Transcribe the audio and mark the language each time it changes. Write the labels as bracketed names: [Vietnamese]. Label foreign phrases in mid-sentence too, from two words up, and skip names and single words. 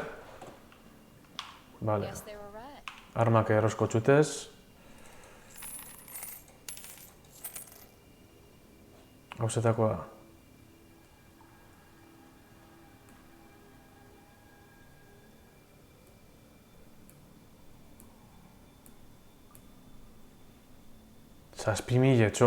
[Basque] Vale. [English] Guess they were right. [Basque] Armak erosko txutez. Gauzetakoa da. Zazpi mila etxo.